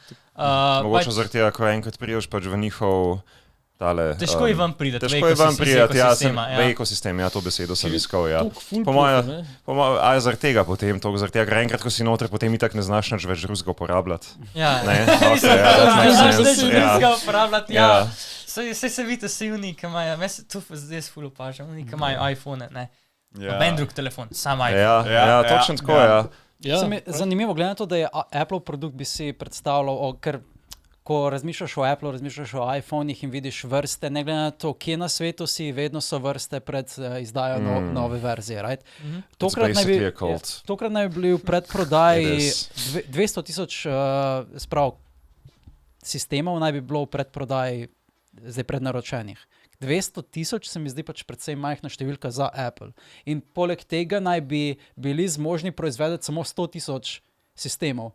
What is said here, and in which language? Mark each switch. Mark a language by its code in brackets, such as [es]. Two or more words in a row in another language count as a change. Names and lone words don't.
[sl] Mogoče zaradi tega, ko enkrat priješ pač v njihov tale... Težko je vam priti, Težko je vam prijeti, ja, v ekosistem, ja, to besedo sem Ker je iskal, ja. toliko full Po moje, proof, ne. a zaradi tega potem, zaradi tega, ker enkrat, ko si noter, potem itak ne znaš nič več drugega uporabljati. Ja, Ne, okay, ja, [en] that makes [sl] znaš [en] sense, [sl] več ja. drugega uporabljati. Ja. Ja. Saj se vidite, vsi oni, ki imajo, meni se tu zdaj ful opažam, oni, ki imajo iPhone, ne. Noben drug telefon, sam iPhone. Ja, točno tako, ja. Ja, Zanimivo, glede na to, da je Apple produkt, bi si predstavljal, ker ko razmišljaš o Apple, razmišljaš o iPhonih in vidiš vrste, ne glede na to, kje na svetu si, vedno so vrste pred izdajo nove verzije. Right? Tokrat, [en] basically a cult. [sl] tokrat naj bi bil v predprodaji [en] It is. [sl] 200,000 sistemov, naj bi bilo v predprodaji zdaj prednaročenih. 200,000 se mi zdi pač predvsej majhna številka za Apple. In poleg tega naj bi bili zmožni proizvedeti samo 100,000 sistemov.